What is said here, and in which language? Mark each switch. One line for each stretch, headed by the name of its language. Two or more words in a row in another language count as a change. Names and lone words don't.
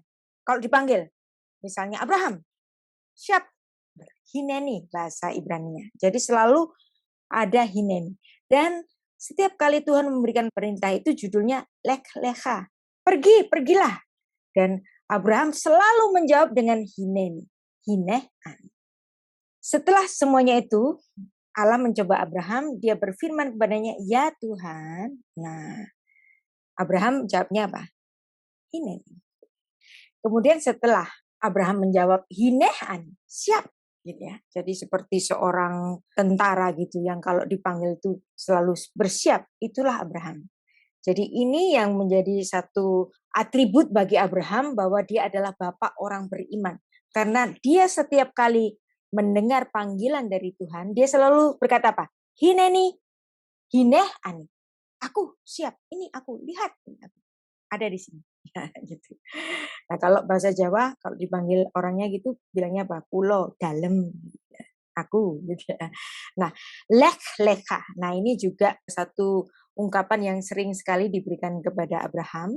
Indonesian: Kalau dipanggil, misalnya Abraham, siap. Hineni bahasa Ibraninya. Jadi selalu ada hineni. Dan setiap kali Tuhan memberikan perintah itu judulnya
Hebrew: לך לך.
Indonesian: Pergi, pergilah. Dan Abraham selalu menjawab dengan hineni.
Hebrew: הנה אני.
Indonesian: Setelah semuanya itu, Allah mencoba Abraham, dia berfirman kepadanya, ya Tuhan. Nah, Abraham jawabnya apa? Hineni. Kemudian setelah Abraham menjawab
Hebrew: הנה אני,
Indonesian: siap. Gitu ya. Jadi seperti seorang tentara gitu yang kalau dipanggil itu selalu bersiap, itulah Abraham. Jadi ini yang menjadi satu atribut bagi Abraham bahwa dia adalah bapak orang beriman. Karena dia setiap kali mendengar panggilan dari Tuhan, dia selalu berkata apa?
Hebrew: הנני, הנה אני.
Indonesian: Aku siap, ini aku, lihat. Ini aku. Ada di sini. Gitu. Nah kalau bahasa Jawa, kalau dipanggil orangnya gitu, bilangnya apa? Pulau, dalam. Aku. Gitu. Nah,
Hebrew: לך לך.
Indonesian: Nah ini juga satu ungkapan yang sering sekali diberikan kepada Abraham.